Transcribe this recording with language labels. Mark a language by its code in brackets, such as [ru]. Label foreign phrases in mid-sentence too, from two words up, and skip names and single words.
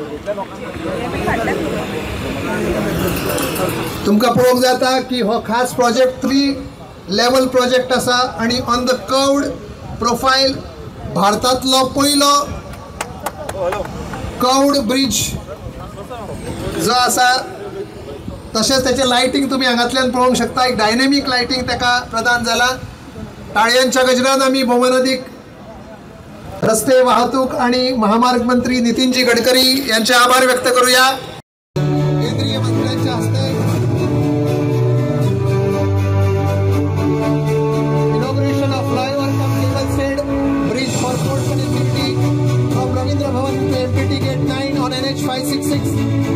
[kok] तुमका पळोवंक जाता की हो खास प्रोजेक्ट 3 [en] level project [kok] असा आणि [en] on the curved profile [kok] भारतातलो पहिलो [en] curved bridge [kok] जो असा, तसेच त्याचे लाइटिंग तुम्ही हांगातल्यान पळोवंक शकता. एक [en] dynamic lighting [kok] ताका प्रदान जाला. टाळयांच्या गजरान आम्ही भौमनदीक रस्ते वाहतूक आणि महामार्ग मंत्री नितीनजी गडकरी यांचे आभार व्यक्त करूया. केंद्रीय मंत्र्यांच्या हस्ते [en] Inauguration of flyover cum cable stayed bridge for port connectivity from Ravindra Bhavan to MPT Gate 9 on NH 566.